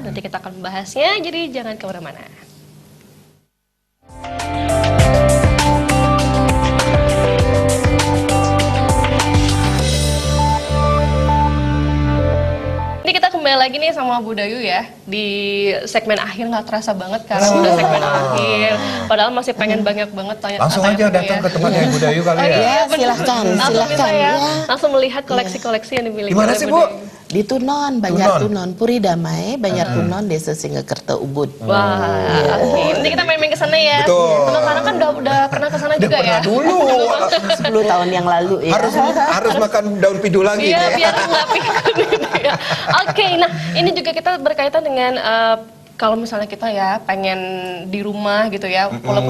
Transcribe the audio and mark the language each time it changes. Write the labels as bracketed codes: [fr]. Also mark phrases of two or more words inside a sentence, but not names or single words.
[id] Nanti kita akan membahasnya. Jadi jangan kemana-mana. Ini kita kembali lagi nih sama Bu Dayu ya. Di segmen akhir nggak terasa banget karena udah segmen akhir. Padahal masih pengen banyak banget tanya. Langsung aja datang ke tempatnya Ibu Dayu kali ya. Ya, silahkan, Langsung bisa silahkan. ya. Ya. Langsung melihat koleksi-koleksi yang dimiliki. Di mana oleh sih, Bu Bu? Dayu. Di Tunon, Banjar Tunon, Puri Damai, Banjar Tunon, Desa Singakerta Ubud. Wah, oke. Nanti kita main-main ke sana ya. Betul. Teman Farah kan udah pernah ke sana Udah juga pernah ya. dulu. 10 tahun yang lalu ya. harus makan daun pidu lagi Iya, nih. biar nggak pikun gitu ya. Oke, nah ini juga kita berkaitan dengan kalau misalnya kita ya pengen di rumah gitu ya, walaupun